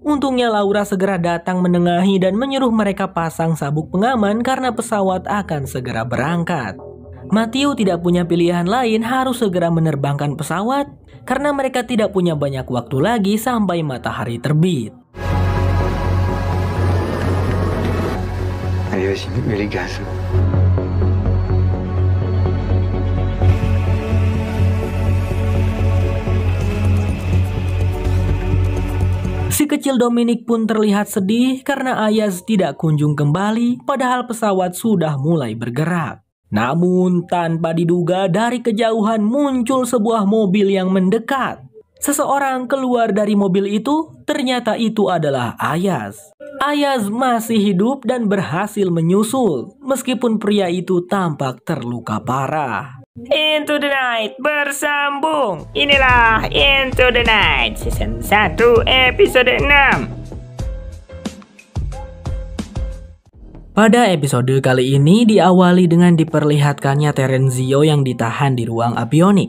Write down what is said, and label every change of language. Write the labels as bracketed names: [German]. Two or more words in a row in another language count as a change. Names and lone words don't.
[Indonesian] Untungnya Laura segera datang menengahi dan menyuruh mereka pasang sabuk pengaman karena pesawat akan segera berangkat. Matthew tidak punya pilihan lain, harus segera menerbangkan pesawat karena mereka tidak punya banyak waktu lagi sampai matahari terbit. [French] Allez, vas-y, mets les gaz. [Indonesian] Si kecil Dominic pun terlihat sedih karena Ayaz tidak kunjung kembali padahal pesawat sudah mulai bergerak. Namun tanpa diduga dari kejauhan muncul sebuah mobil yang mendekat. Seseorang keluar dari mobil itu, ternyata itu adalah Ayaz. Ayaz masih hidup dan berhasil menyusul meskipun pria itu tampak terluka parah. Into the Night bersambung. Inilah Into the Night Season 1 episode 6. Pada episode kali ini diawali dengan diperlihatkannya Terenzio yang ditahan di ruang avionik.